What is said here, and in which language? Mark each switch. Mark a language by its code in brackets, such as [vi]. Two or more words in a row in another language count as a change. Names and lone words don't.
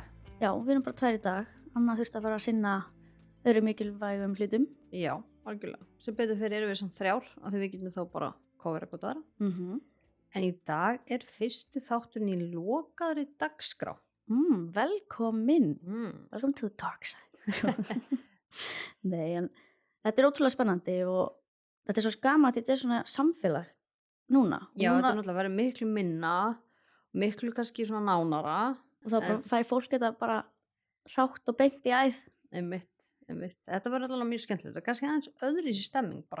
[is] Já, við erum bara 2 í dag. Anna þurfti að fara að sinna öðru mikilvægum hlutum. Já, algjörlega. Sem betur fyrir erum við samt 3 af því við getum þá bara cover eitthvað aðra. En í dag er fyrsti þátturinn í lokaðri dagskrá. Velkomin. [en] Welcome to the dark side. [is] Nei, en þetta er ótrúlega spennandi og þetta er svo gaman að þetta er svona samfélag núna. Já, þetta er náttúrulega verið miklu minna, miklu kannski svona nánara. Og þá fær fólk þetta bara hrátt og beint í æð. Einmitt. Þetta verður allavega mjög skemmtilegt. Það er kannski aðeins öðruvísi stemming bara.